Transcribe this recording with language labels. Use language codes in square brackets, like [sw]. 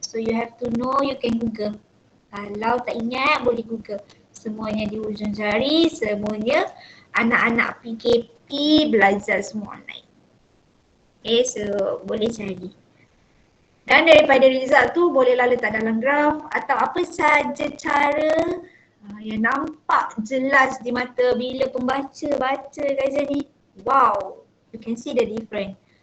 [en] So you have to know, you can Google. [ms] Kalau tak ingat boleh Google. Semuanya di hujung jari, semuanya anak-anak PKP belajar semua online. Okay, so boleh cari. Dan daripada result tu bolehlah letak dalam graf atau apa saja cara yang nampak jelas di mata bila pembaca baca kajian ni. [en] Wow, you can see the difference.